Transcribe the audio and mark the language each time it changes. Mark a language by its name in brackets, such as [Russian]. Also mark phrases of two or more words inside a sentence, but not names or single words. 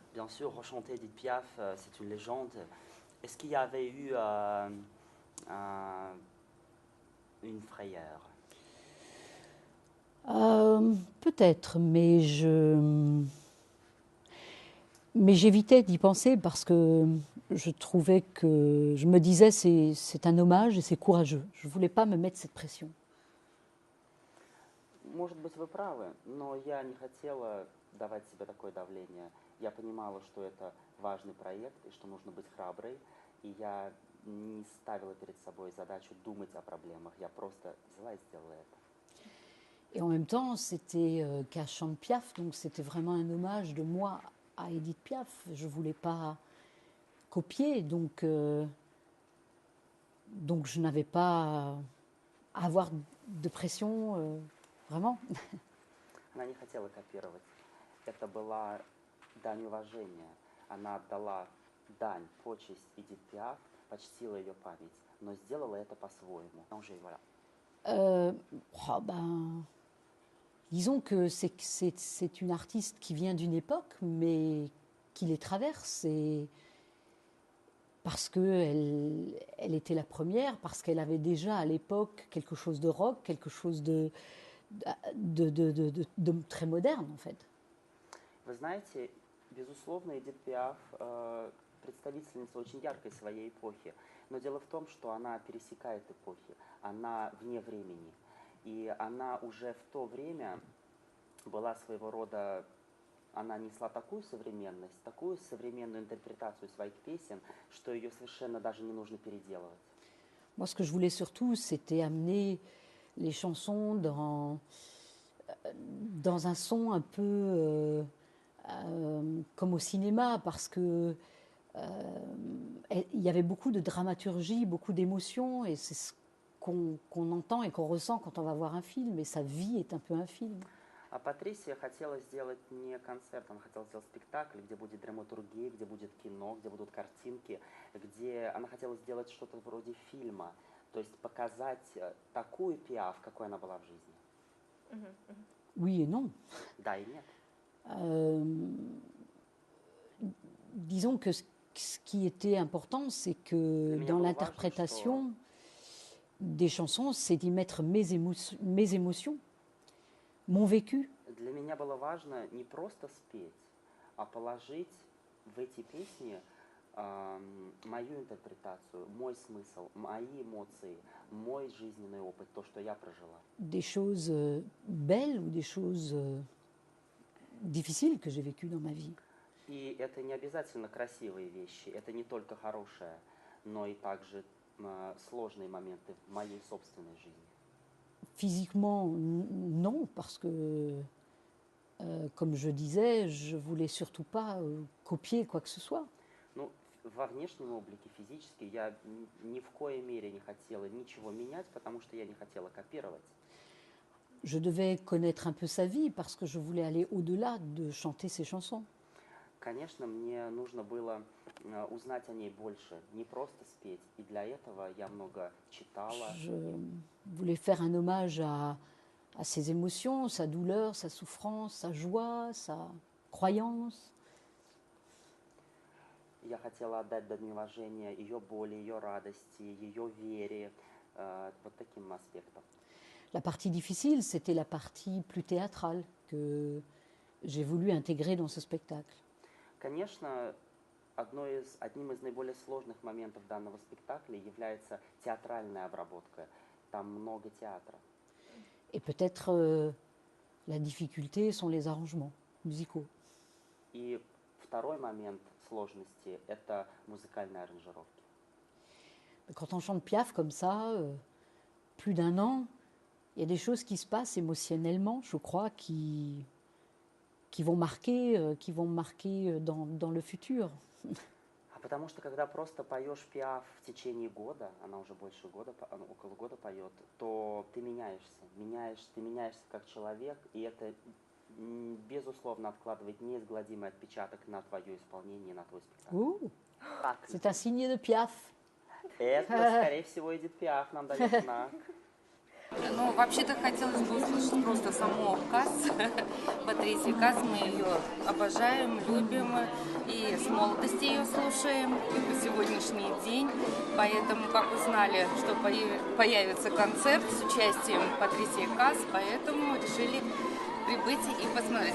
[French] sûr, rechanter Edith Piaf, c'est une légende. Est-ce qu'il y avait eu une frayeur? Peut-être, mais j'évitais d'y penser parce que je trouvais que je me disais c'est un hommage et c'est courageux. Je voulais pas me mettre cette pression. [Russian] Может быть, вы правы, но я не хотела давать себе такое давление. Я понимала, что это важный проект и что нужно быть храброй, и я не ставила перед собой задачу думать о проблемах. Я просто взяла и сделала это. [French] Et en même temps, c'était qu'à chante Piaf, donc c'était vraiment un hommage de moi à Edith Piaf. Je voulais pas copier, donc je n'avais pas à avoir de pression, vraiment. [Russian] Она не хотела копировать. Это была дань уважения. Она отдала дань, почесть Эдит Пиаф, почтила ее память, но сделала это по-своему. [French] Voilà. Disons que c'est une artiste qui vient d'une époque, mais qui les traverse, et parce qu'elle était la première, parce qu'elle avait déjà à l'époque quelque chose de rock, quelque chose de très moderne, en fait. [Russian] Вы знаете, безусловно, Эдит Пиаф представительница очень яркой своей эпохи. Но дело в том, что она пересекает эпохи, она вне времени. И она уже в то время была своего рода, она несла такую современность, такую современную интерпретацию своих песен, что ее совершенно даже не нужно переделывать. [French] Moi, ce que je voulais surtout, c'était amener les chansons dans un son un peu comme au cinéma, parce que il y avait beaucoup de dramaturgie, beaucoup d'émotions, et c'est ce qu'on entend et qu'on ressent quand on va voir un film, et sa vie est un peu un film. [Russian] А Патрисия хотела сделать не концерт, она хотела сделать спектакль, где будет драматургия, где будет кино, где будут картинки, где она хотела сделать что-то вроде фильма, то есть показать такую Пиаф, какой она была в жизни. [French] Oui et non. [Russian] Да и нет. [French] Disons que ce qui était important, c'est que dans l'interprétation des chansons, c'est d'y mettre mes émotions, mon vécu. [Russian] Для меня было важно не просто спеть, а положить в эти песни мою интерпретацию, мой смысл, мои эмоции, мой жизненный опыт, то, что я прожила. [French] Des choses belles ou des choses difficiles que j'ai vécues dans ma vie. [Russian] И это не обязательно красивые вещи, это не только хорошее, но и также сложные моменты в моей собственной жизни. [French] Physiquement, non, parce que, comme je disais, je voulais surtout pas copier quoi que ce soit. [Russian] Ну, во внешнем облике физически я ни в коей мере не хотела ничего менять, потому что я не хотела копировать. [French] Je devais connaître un peu sa vie, parce que je voulais aller au-delà de chanter ses chansons. [Russian] Конечно, мне нужно было узнать о ней больше, не просто спеть. И для этого я много читала. [French] Je voulais faire un hommage à ses émotions, sa douleur, sa souffrance, sa joie, sa croyance. [Russian] Я хотела отдать дань уважения ее боли, ее радости, ее вере, вот таким аспектам. [French] La partie difficile, c'était la partie plus théâtrale que j'ai voulu intégrer dans ce spectacle. [Russian] Конечно, одним из наиболее сложных моментов данного спектакля является театральная обработка. Там много театра. [French] Et peut-être la difficulté sont les arrangements musicaux. [Russian] И второй момент сложности – это музыкальные аранжировки. [French] Quand on chante Piaf comme ça, plus d'un an, il y a des choses qui se passent émotionnellement, je crois, qui vont marquer dans le futur. [Russian] Потому что когда просто поешь Пиаф в течение года, она уже больше года, около года поет, то ты меняешься как человек, и это безусловно откладывает неизгладимый отпечаток на твое исполнение, на твой спектакль. [French] C'est un signe de Piaf. [Russian] Это, скорее всего, Эдит Пиаф нам дает знак. Ну, вообще-то хотелось бы услышать просто саму Кас, Патрисию Кас. Мы ее обожаем, любим и с молодости ее слушаем, и по сегодняшний день. Поэтому, как узнали, что появится концерт с участием Патрисии Кас, поэтому решили прибыть и посмотреть.